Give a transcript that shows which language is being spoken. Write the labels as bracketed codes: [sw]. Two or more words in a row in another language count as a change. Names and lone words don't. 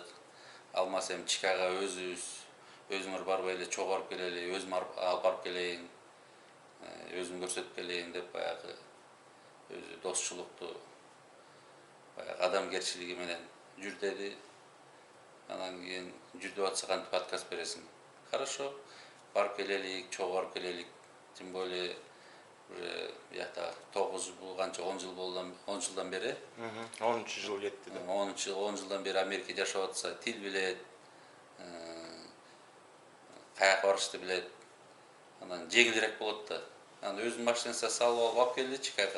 [ky] Алмаз эми Чикаго өзүңөр барбай эле чогуу барып келели, өзүм алып барып келейин, өзүм көрсөтүп келейин деп баягы өзү достчулукту баягы адамгерчилиги менен жүр деди. Анан кийин жүр деп атса кантип подкаст бересиң? Хорошо, барып келелик, чогуу барып келелик. [ru] Тем более уже [ky] биякта 9 жыл канча 10 жыл болду, 10 жылдан бери. 10 жыл кетти да. 10 жылдан бери Америкада жашап атса, тил билет, каяка барышты билет. Анан жеңилирээк болот да. Анан өзүнүн машинасына салып алып келди Чикаго.